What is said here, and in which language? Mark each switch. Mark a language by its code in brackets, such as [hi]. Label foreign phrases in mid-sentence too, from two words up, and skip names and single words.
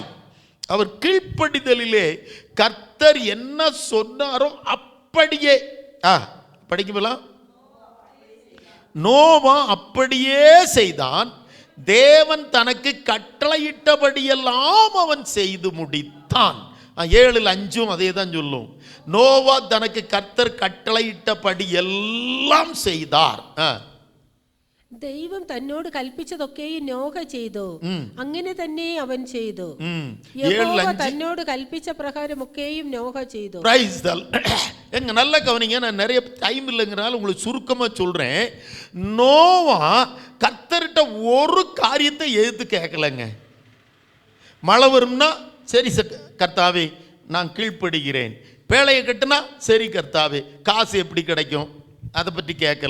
[ta] அவர் கீழ்ப்படிதலிலே கர்த்தர் என்ன சொன்னாரோ அப்படியே படிக்கலாம். நோவா அப்படியே செய்தான். தேவன் தனக்கு கட்டளையிட்டபடியெல்லாம் அவன் செய்து முடித்தான். 7:5 அதே தான் சொல்லும். நோவா தனக்கு கர்த்தர் கட்டளையிட்டபடி എല്ലാം செய்தார். [ml] ദൈവം തന്നോട് കൽപ്പിച്ചതൊക്കെയും നോഹ ചെയ്തു, അങ്ങനെ തന്നെ അവൻ ചെയ്തു. യഹോവ തന്നോട് കൽപ്പിച്ച പ്രകാരമൊക്കെയും നോഹ ചെയ്തു. [ta] எங்க நல்ல கவனிங்க, நான் நிறைய டைம் இல்லைங்கிறனால உங்களுக்கு சுருக்கமாக சொல்கிறேன். நோவா கர்த்தர்கிட்ட ஒரு காரியத்தை எதிர்த்து கேட்கலங்க. மழை வரும்னா சரி கர்த்தாவே நான் கீழ்ப்படுகிறேன், பேழையை கட்டுனா சரி கர்த்தாவே காசு எப்படி கிடைக்கும் அதை பற்றி கேட்கல.